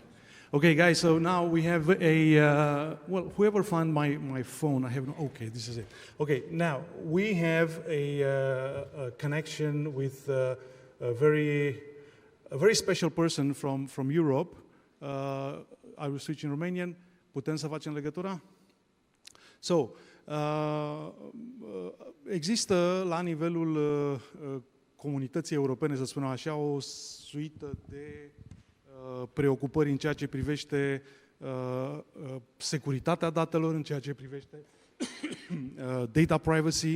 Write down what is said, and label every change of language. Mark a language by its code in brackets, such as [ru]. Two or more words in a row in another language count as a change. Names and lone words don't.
[en] Okay, guys, so now we have whoever found my phone, I have no, okay, this is it. Okay, now we have a connection with a very special person from Europe. I will switch in Romanian. [ro] Putem să facem legătura? So, există la nivelul comunității europene, să spunem așa, o suită de preocupări în ceea ce privește securitatea datelor, în ceea ce privește [en] data privacy.